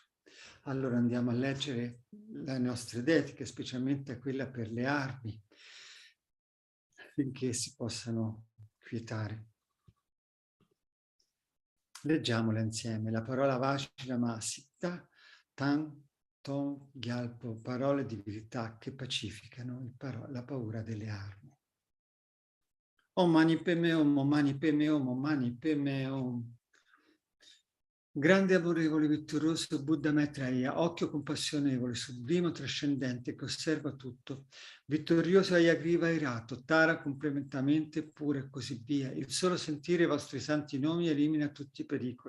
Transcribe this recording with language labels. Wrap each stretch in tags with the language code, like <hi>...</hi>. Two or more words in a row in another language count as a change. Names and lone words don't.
<it>Allora andiamo a leggere le nostre dediche, specialmente quella per le armi, affinché si possano quietare. Leggiamola insieme. La parola Vajrama Siddha, Thangtong Gyalpo, parole di verità che pacificano la paura delle armi.</it> <sa>Om Mani Padme Hum, Om Mani Padme Hum, Om Mani Padme Hum.</sa> <it>Grande amorevole vittorioso Buddha Maitreya, occhio compassionevole, sublime trascendente che osserva tutto, vittorioso Ayagriva irato, Tara complementamente pure e così via. Il solo sentire i vostri santi nomi elimina tutti i pericoli.</it>